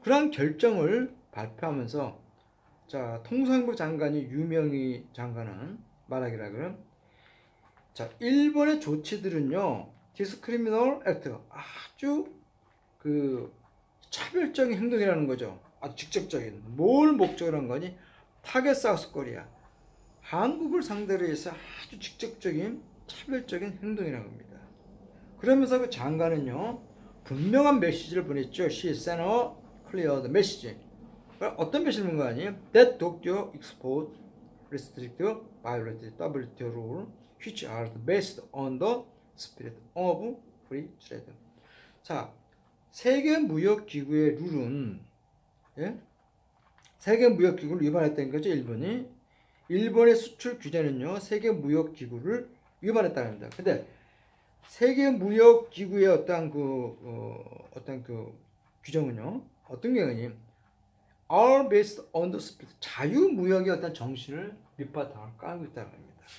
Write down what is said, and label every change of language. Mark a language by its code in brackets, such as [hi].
[ko] 그러한 결정을 발표하면서, 자, 통상부 장관이 유명희 장관은 말하기라 그럼, 자, 일본의 조치들은요, [en] discriminal act, [ko] 아주 그 차별적인 행동이라는 거죠. 아주 직접적인. 뭘 목적으로 한 거니? 타겟 사우스 코리아, 한국을 상대로 해서 아주 직접적인 차별적인 행동이라는 겁니다. 그러면서 그 장관은요, 분명한 메시지를 보냈죠. [en] She sent a clear message. [ko] 어떤 메시지를 본 거 아니에요? [en] That Tokyo export restrict violated WTO rule, which are based on the spirit of free trade. [ko] 자, 세계 무역 기구의 룰은, 예? 세계 무역 기구를 위반했다는 거죠. 일본의 수출 규제는요, 세계 무역 기구를 위반했다는 겁니다. 근데 세계 무역 기구의 어떤 그 규정은요, 어떤 경우니 [en] are based on the spirit, [ko] 자유무역의 어떤 정신을 밑바탕을 깔고 있다는 겁니다.